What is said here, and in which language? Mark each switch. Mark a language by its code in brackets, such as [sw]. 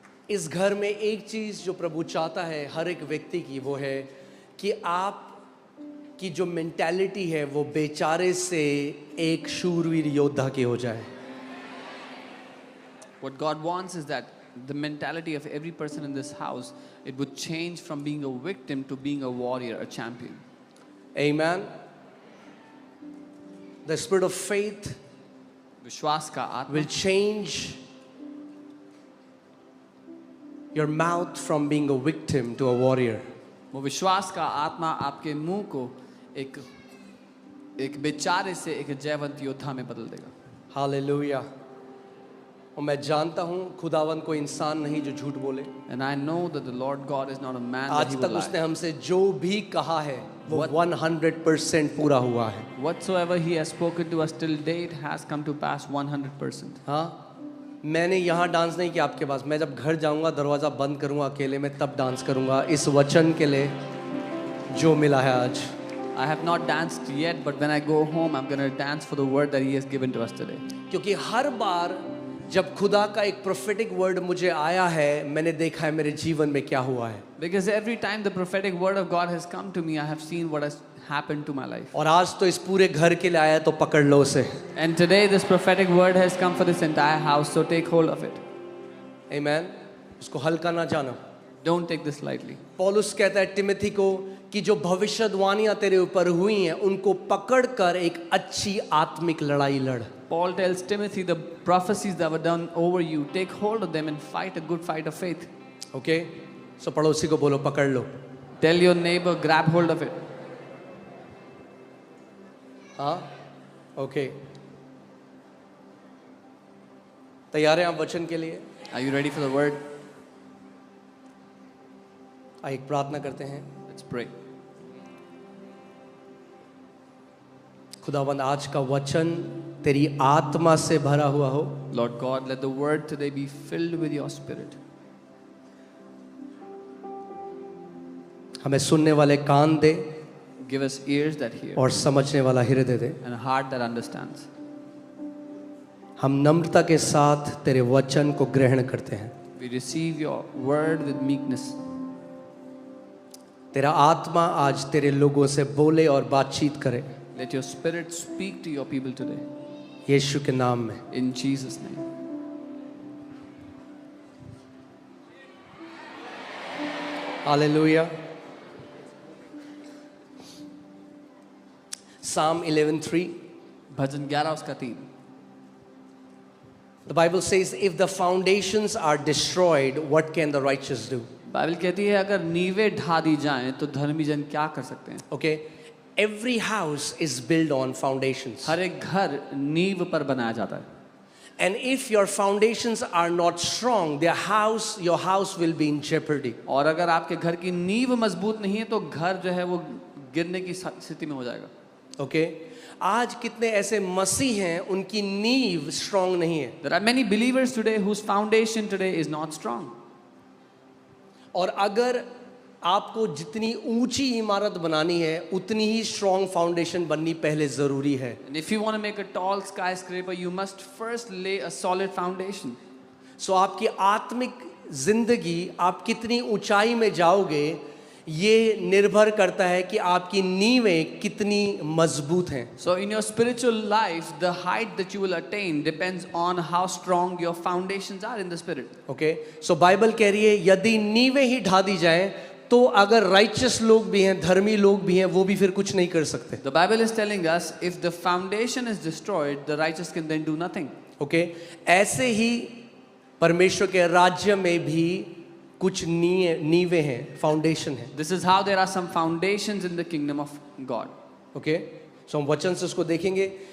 [hi] इस घर में एक चीज जो प्रभु चाहता है हर एक व्यक्ति की, वो है कि आप की जो मेंटालिटी है वो बेचारे से एक शूरवीर योद्धा की हो जाए। [en] What God wants is that the mentality of every person in this house, it would change from being a victim to being a warrior, a champion. Amen. The spirit of faith [hi] विश्वास का आत्मा [en] will change your mouth from being a victim to a warrior. [hi] वो विश्वास का आत्मा आपके मुंह को एक बेचारे से एक जयवंत योद्धा में बदल देगा। हालेलुया। और मैं जानता हूँ खुदावन कोई इंसान नहीं जो झूठ बोले। [en] And I know that the Lord God is not a man that [hi] आज [en] he [hi] तक [en] will [hi] उसने [en] lie. [hi] हमसे जो भी कहा है वो 100% पूरा हुआ है। [en] Whatsoever he has spoken to us till date has come to pass 100%. [hi] हाँ, मैंने यहाँ डांस नहीं किया आपके पास। मैं जब घर जाऊँगा दरवाज़ा बंद करूँगा अकेले में, तब डांस करूँगा इस वचन के लिए जो मिला है आज। [en] I have not danced yet, but when I go home, I'm going to dance for the word that he has given to us today. [hi] क्योंकि हर बार जब खुदा का एक प्रोफेटिक वर्ड मुझे आया है, मैंने देखा है मेरे जीवन में क्या हुआ है। [en] Because every time the prophetic word of God has come to me, I have seen what has happened to my life. [hi] और आज तो इस पूरे घर के लिए आया है, तो पकड़ लो उसे। [en] And today this prophetic word has come for this entire house, so take hold of it. [hi] Amen. उसको हल्का ना जानो। [en] Don't take this lightly. [hi] पौलुस कहता है तिमोथी को कि जो भविष्यवाणियां तेरे ऊपर हुई हैं उनको पकड़कर एक अच्छी आत्मिक लड़ाई लड़। [en] Paul tells Timothy the prophecies that were done over you, take hold of them and fight a good fight of faith. [hi] Okay, सो पड़ोसी को बोलो पकड़ लो। [en] Tell your neighbor, grab hold of it. [hi] हाँ, ओके, तैयार हैं आप वचन के लिए? [en] Are you ready for the word? [hi] आइए एक प्रार्थना करते हैं। [en] Let's pray. [hi] खुदावंद आज का वचन तेरी आत्मा से भरा हुआ हो। [en] Lord God, let the word today be filled with your spirit. [hi] हमें सुनने वाले कान दे [en] Give us ears that hear [hi] और समझने वाला हृदय दे। [en] and a heart that understands. [hi] हम नम्रता के साथ तेरे वचन को ग्रहण करते हैं। [en] We receive your word with meekness. [hi] तेरा आत्मा आज तेरे लोगों से बोले और बातचीत करे [en] Let your spirit speak to your people today. [hi] यीशु के नाम में। [en] In Jesus' name. [hi] Hallelujah. [en] Psalm 11:3 [hi] भजन 11 उसका 3. [en] The Bible says if the foundations are destroyed what can the righteous do? [hi] Bible कहती है अगर नींवें ढा दी जाएं तो धर्मी जन क्या कर सकते हैं? [en] Okay, every house is built on foundations. [hi] हर एक घर नींव पर बनाया जाता है. [en] And if your foundations are not strong, your house will be in jeopardy. [hi] और अगर आपके घर की नींव मजबूत नहीं है तो घर जो है वो गिरने की स्थिति में हो जाएगा. Okay, आज कितने ऐसे मसीह हैं उनकी नींव स्ट्रांग नहीं है। [en] There are many believers today whose foundation today is not strong. [hi] और अगर आपको जितनी ऊंची इमारत बनानी है उतनी ही स्ट्रांग फाउंडेशन बननी पहले जरूरी है। [en] And if you want to make a tall skyscraper, you must first lay a solid foundation. [hi] सो आपकी आत्मिक जिंदगी आप कितनी ऊंचाई में जाओगे ये निर्भर करता है कि आपकी नींवें कितनी मजबूत हैं। [en] So in your spiritual life, the height that you will attain depends on how strong your foundations are in the spirit. [hi] Okay, so Bible कह रही है यदि नींवें ही ढा दी जाएं तो अगर राइचस लोग भी हैं, धर्मी लोग भी हैं, वो भी फिर कुछ नहीं कर सकते। [en] The Bible is telling us if the foundation is destroyed, the righteous can then do nothing. [hi] Okay, ऐसे ही परमेश्वर के राज्य में भी कुछ नींवें हैं, फाउंडेशन है। [en] This is how there are some foundations in the kingdom of God. [hi] Okay, सो हम वचन से उसको देखेंगे।